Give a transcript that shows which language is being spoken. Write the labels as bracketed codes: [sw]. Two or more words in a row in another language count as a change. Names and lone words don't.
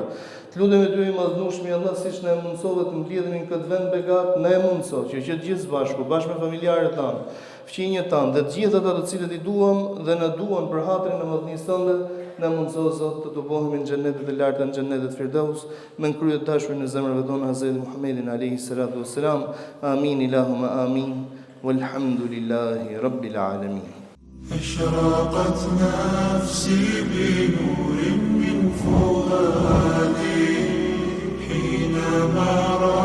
[sq] Të lutem ty madhnushmi Allah, siç na mundsove të mbledhemi në këtë vend begat, na mundso që të gjithë bashku me familjarët tanë, fëmijët tanë dhe të gjithë ata të cilët i duam dhe na duan për hatrin e madhnisë tënde, na mundso, Zot, të tubohemi në xhenetet e larta, në xhenetet Firdaus, me krye të dashurin e zemrave tona Hazreti Muhammedin [ar] عليه الصلاة والسلام. آمين، اللهم آمين. والحمد لله رب العالمين. أشرقت نفسي بنور من فؤادي حينما